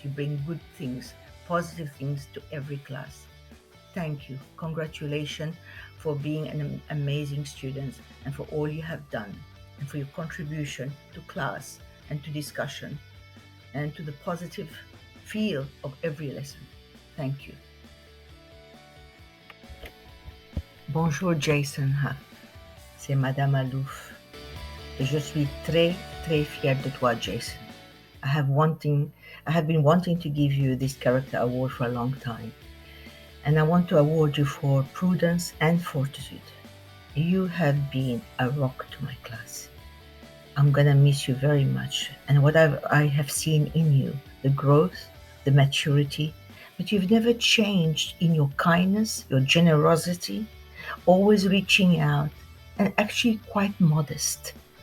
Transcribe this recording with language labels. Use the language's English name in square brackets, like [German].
[English] You bring good things, positive things to every class. Thank you. Congratulations for being an amazing student and for all you have done and for your contribution to class and to discussion and to the positive feel of every lesson. Thank you. [French] Bonjour Jason, c'est Madame Alouf. Je suis très fière de toi, Jason. [English] I have been wanting to give you this character award for a long time. And I want to award you for prudence and fortitude. You have been a rock to my class. I'm gonna miss you very much. And what I have seen in you, the growth, the maturity, but you've never changed in your kindness, your generosity, always reaching out, and actually quite modest.